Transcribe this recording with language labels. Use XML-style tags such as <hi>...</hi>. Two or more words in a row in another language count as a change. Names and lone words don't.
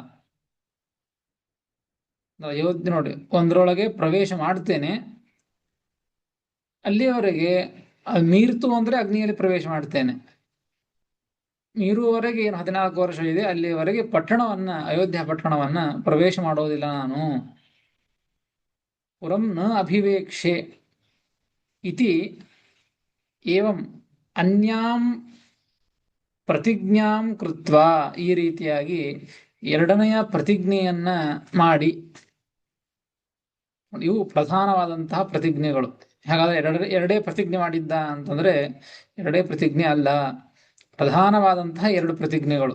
<kn>ಅಯೋಧ್ಯೆ ನೋಡಿ, ಒಂದ್ರೊಳಗೆ ಪ್ರವೇಶ ಮಾಡ್ತೇನೆ, ಅಲ್ಲಿಯವರೆಗೆ ಮೀರ್ತು ಅಂದ್ರೆ ಅಗ್ನಿಯಲ್ಲಿ ಪ್ರವೇಶ ಮಾಡ್ತೇನೆ. ಮೀರುವವರೆಗೆ ಏನು 14 ವರ್ಷ ಇದೆ, ಅಲ್ಲಿಯವರೆಗೆ ಪಟ್ಟಣವನ್ನ, ಅಯೋಧ್ಯ ಪಟ್ಟಣವನ್ನ ಪ್ರವೇಶ ಮಾಡೋದಿಲ್ಲ ನಾನು.</kn> <sa>ಪುರಂ ನ ಅಭಿವೇಕ್ಷೆ ಇತಿ ಏವಂ ಅನ್ಯಾಂ ಪ್ರತಿಜ್ಞಾಂ ಕೃತ್ವ,</sa> <kn>ಈ ರೀತಿಯಾಗಿ ಎರಡನೆಯ ಪ್ರತಿಜ್ಞೆಯನ್ನ ಮಾಡಿ. ಇವು ಪ್ರಧಾನವಾದಂತಹ ಪ್ರತಿಜ್ಞೆಗಳು. ಹಾಗಾದ್ರೆ ಎರಡೇ ಪ್ರತಿಜ್ಞೆ ಮಾಡಿದ್ದ ಅಂತಂದ್ರೆ ಎರಡೇ ಪ್ರತಿಜ್ಞೆ ಅಲ್ಲ, ಪ್ರಧಾನವಾದಂತಹ 2 ಪ್ರತಿಜ್ಞೆಗಳು.</kn>